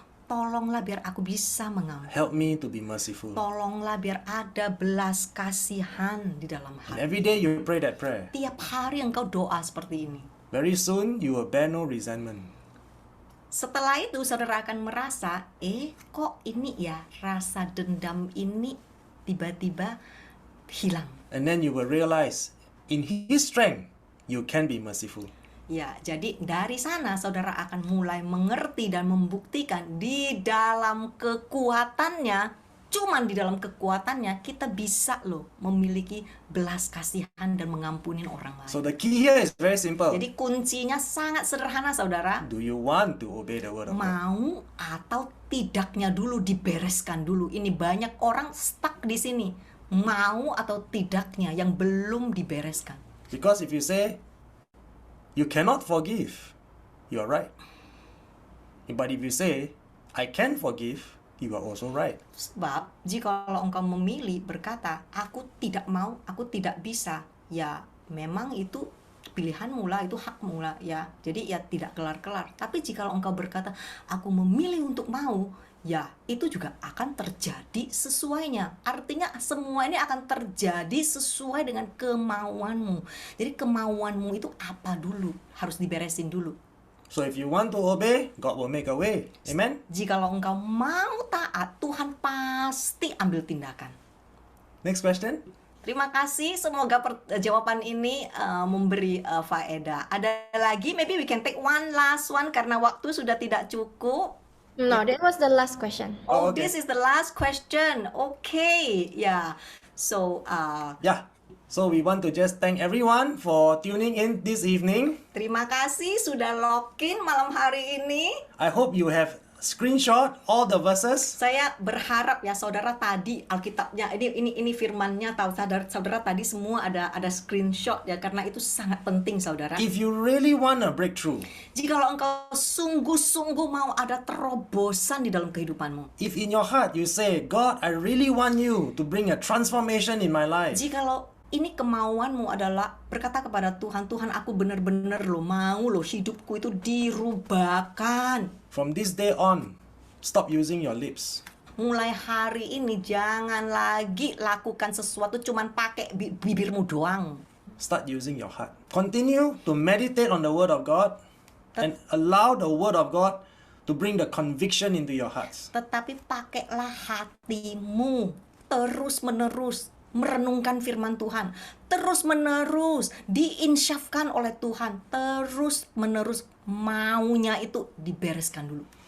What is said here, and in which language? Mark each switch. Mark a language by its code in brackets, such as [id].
[id] Tolonglah biar aku bisa mengampuni. [en] Help me to be merciful. [id] Tolonglah biar ada belas kasihan di dalam [en] And every day you pray that prayer. [id] Tiap hari engkau doa seperti ini. [en] Very soon you will bear no resentment. [id] Setelah itu saudara akan merasa, kok ini ya rasa dendam ini tiba-tiba hilang. [en] And then you will realize, in His strength, you can be merciful. [id] Ya, jadi dari sana saudara akan mulai mengerti dan membuktikan di dalam kekuatannya, cuman di dalam kekuatannya kita bisa loh memiliki belas kasihan dan mengampuni orang lain. [en] So the key here is very simple. [id] Jadi kuncinya sangat sederhana saudara. [en] Do you want to obey the word of God? [id] Mau atau tidaknya dulu dibereskan dulu. Ini banyak orang stuck di sini. Mau atau tidaknya yang belum dibereskan. [en] Because if you say, you cannot forgive, you're right. But if you say, I can forgive, you are also right. [id] Sebab jikalau engkau memilih berkata, aku tidak mau, aku tidak bisa, ya memang itu pilihanmu lah, itu hakmu lah ya. Jadi ya tidak kelar-kelar. Tapi jikalau engkau berkata, aku memilih untuk mau, ya itu juga akan terjadi sesuainya. Artinya semua ini akan terjadi sesuai dengan kemauanmu. Jadi kemauanmu itu apa dulu? Harus diberesin dulu. [en] So if you want to obey, God will make a way. Amen? [id] Jikalau engkau mau taat, Tuhan pasti ambil tindakan. [en] Next question. [id] Terima kasih, semoga jawaban ini memberi faedah. Ada lagi, [en] maybe we can take one last one [id] karena waktu sudah tidak cukup. [en] No, that was the last question. Oh, okay. This is the last question. Okay, yeah. So, So we want to just thank everyone for tuning in this evening. [id] terima kasih sudah login malam hari ini. [en] I hope you have screenshot all the verses. [id] Saya berharap ya saudara tadi Alkitabnya ini firmannya tahu saudara tadi semua ada screenshot ya karena itu sangat penting saudara. [en] If you really want a breakthrough, [id] Jikalau engkau sungguh-sungguh mau ada terobosan di dalam kehidupanmu. [en] if in your heart you say, God, I really want you to bring a transformation in my life, [id] Jikalau ini kemauanmu adalah berkata kepada Tuhan, Tuhan aku benar-benar mau hidupku itu dirubahkan. [en] from this day on, stop using your lips. [id] Mulai hari ini jangan lagi lakukan sesuatu cuman pakai bibirmu doang. [en] start using your heart. Continue to meditate on the Word of God and allow the Word of God to bring the conviction into your hearts. [id] Tetapi pakailah hatimu terus-menerus merenungkan firman Tuhan, terus-menerus diinsyafkan oleh Tuhan, terus-menerus maunya itu dibereskan dulu.